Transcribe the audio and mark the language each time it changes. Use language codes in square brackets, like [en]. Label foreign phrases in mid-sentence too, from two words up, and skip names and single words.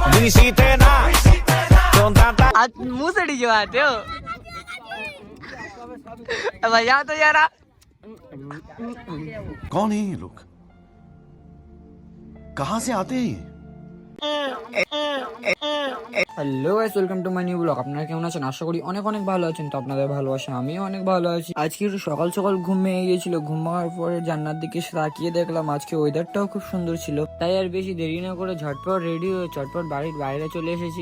[es] hiciste nada. Con tanta [hi] मुंह से डीजे आते हो बजा तो यारा कौन है ये लोग? कहां से आते हैं ये? [en] hello guys, welcome to my new blog. [bn] আপনারা কেমন আছেন? আশা করি অনেক অনেক ভালো আছেন। তো আপনাদের ভালোবাসা আমিও অনেক ভালো আছি। আজকে একটু সকাল সকাল ঘুম ভেঙে গিয়েছিল। ঘুম ভাঙার পরে জান্নার দিকে তাকিয়ে দেখলাম আজকে ওয়েদারটাও খুব সুন্দর ছিল। তাই আর বেশি দেরি না করে ঝটপট রেডি হয়ে চটপট বাড়ির বাইরে চলে এসেছি।